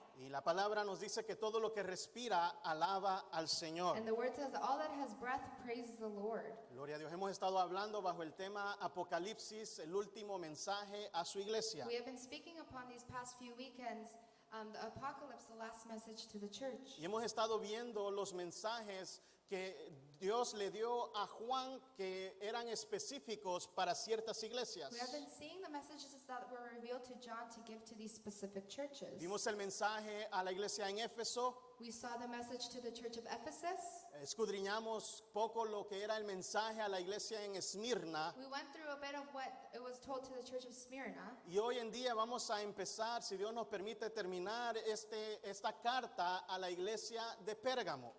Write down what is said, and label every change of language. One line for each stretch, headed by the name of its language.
Spanish: Y la palabra nos dice que todo lo que respira alaba al Señor.
English: And the word says, all that has breath praises the Lord.
Spanish: Gloria a Dios. Hemos estado hablando bajo el tema Apocalipsis, el último mensaje a su iglesia.
English: We have been speaking upon these past few weekends, the apocalypse, the last message to the church.
Spanish: Y hemos estado viendo los mensajes que Dios le dio a Juan, que eran específicos para ciertas iglesias.
English: We have been seeing the messages that were revealed to John to give to these specific churches.
Spanish: Vimos el mensaje a la iglesia en Éfeso.
English: We saw the message to the church of Ephesus.
Spanish: Escudriñamos poco lo que era el mensaje a la iglesia en Esmirna.
English: We went through a bit of what it was told to the church of Smyrna.
Spanish: Y hoy en día vamos a empezar, si Dios nos permite, terminar esta carta a la iglesia de Pérgamo.